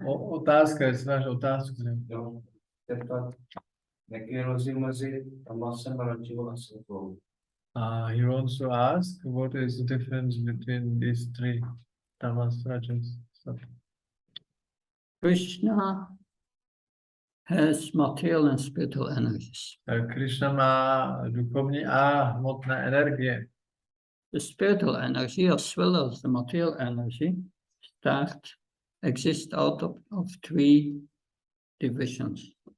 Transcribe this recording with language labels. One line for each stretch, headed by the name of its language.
Czech: otázka, jestli máš otázku. Ne? Jo, zeptat, jaký je rozdíl mezi tamasem, rajou a satvou?
English: He wants to ask, what is the difference between these three, tamas, rajas, sattva? Krishna has material and spiritual energies.
Czech: Krishna má duchovní a hmotné energie.
English: The spiritual energy as well as the material energy exist out of three divisions.